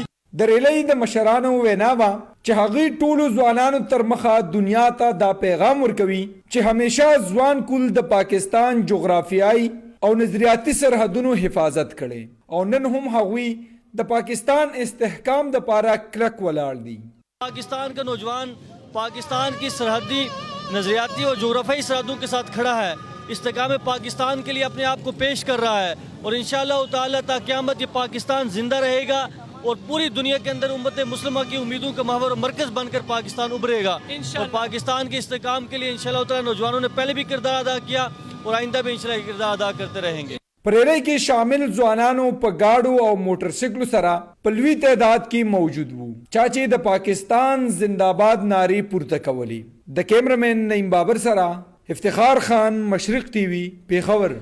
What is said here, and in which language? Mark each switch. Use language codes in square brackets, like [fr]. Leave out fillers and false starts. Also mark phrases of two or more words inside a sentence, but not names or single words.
[ps] د ریلۍ د مشرانو وینا وه چې هغوی ټولو ځوانانو تر مخه دنیا ته دا پیغام ورکوي چې همیشه ځوان کول د پاکستان جغرافیایي او نظریاتي سرحدونو حفاظت کړي او نن هم هغوی د پاکستان استحکام دپاره کلک ولاړ دي. [ur] پاکستان کا نوجوان پاکستان کی سرحدی نظریاتی اور جغرافیائی سرحدوں کے ساتھ کھڑا ہے، استحکام پاکستان کے لیے اپنے آپ کو پیش کر رہا ہے اور [ar] إن‌شاءالله تعالى [ur] تا قیامت یہ پاکستان زندہ رہیگا اور پوری دنیا کے اندر امت مسلمہ کی امیدوں کا محور اور مرکز بنکر پاکستان ابھریگا اور پاکستان کے استحکام کے لیے [ar] إن‌شاءالله تعالى [ur] نوجوانوں نے پہلے بھی کردار ادا کیا اور آئندہ بھی ان‌شاءاللہ کردار ادا کرتے رہینگے. [ps] په ریلۍ کې شامل ځوانانو په ګاډو او موټرسایکلو سره په لوی تعداد کې موجود وو چا چې د پاکستان زنده‌باد نارې پورته کولې. د کیمرمین نعیم بابر سره افتخار خان، مشرق ټي وي، پیښور.